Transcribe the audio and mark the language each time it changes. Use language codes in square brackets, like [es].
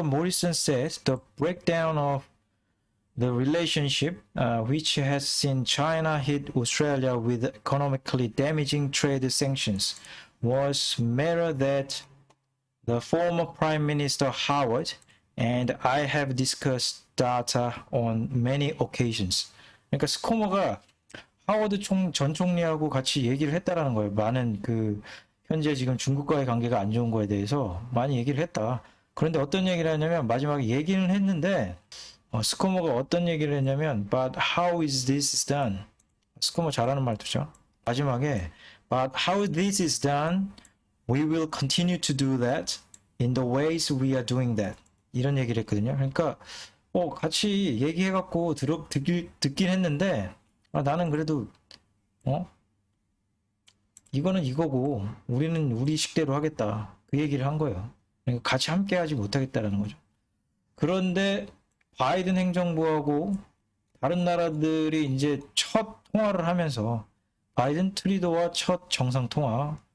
[en] Morrison says the breakdown of the relationship, which has seen China hit Australia with economically damaging trade sanctions, was matter that the former Prime Minister Howard and I have discussed data on many occasions. [ko] 그러니까 스코머가 하워드 전 총리하고 같이 얘기를 했다라는 거예요. 많은 현재 지금 중국과의 관계가 안 좋은 거에 대해서 많이 얘기를 했다. 그런데 어떤 얘기를 했냐면 마지막에 얘기는 했는데 스코머가 어떤 얘기를 했냐면 [en] But how is this done? [ko] 스코머 잘하는 말투죠. 마지막에 [en] But how this is done, we will continue to do that in the ways we are doing that. [ko] 이런 얘기를 했거든요. 그러니까 같이 얘기해갖고 듣긴 했는데 나는 그래도 이거는 이거고 우리는 우리 식대로 하겠다. 그 얘기를 한 거예요. 그러니까 같이 함께하지 못하겠다라는 거죠. 그런데 바이든 행정부하고 다른 나라들이 이제 첫 통화를 하면서 바이든 트리도와 첫 정상 통화